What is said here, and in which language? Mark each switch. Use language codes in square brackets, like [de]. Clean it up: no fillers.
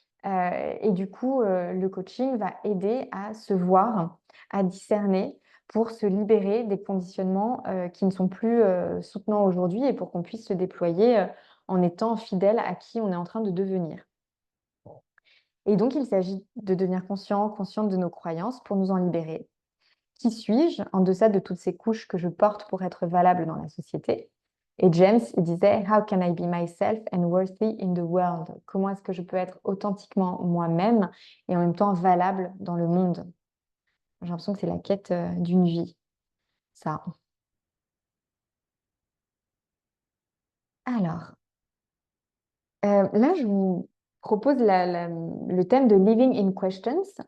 [fr] Et du coup, le coaching va aider à se voir, à discerner pour se libérer des conditionnements qui ne sont plus soutenants aujourd'hui et pour qu'on puisse se déployer en étant fidèle à qui on est en train de devenir. Et donc, il s'agit de devenir conscient, consciente de nos croyances pour nous en libérer. Qui suis-je en deçà de toutes ces couches que je porte pour être valable dans la société? Et James, il disait, [en] How can I be myself and worthy in the world? [fr] Comment est-ce que je peux être authentiquement moi-même et en même temps valable dans le monde? J'ai l'impression que c'est la quête d'une vie, ça. Alors, là, je vous propose le thème de [en] Living in Questions.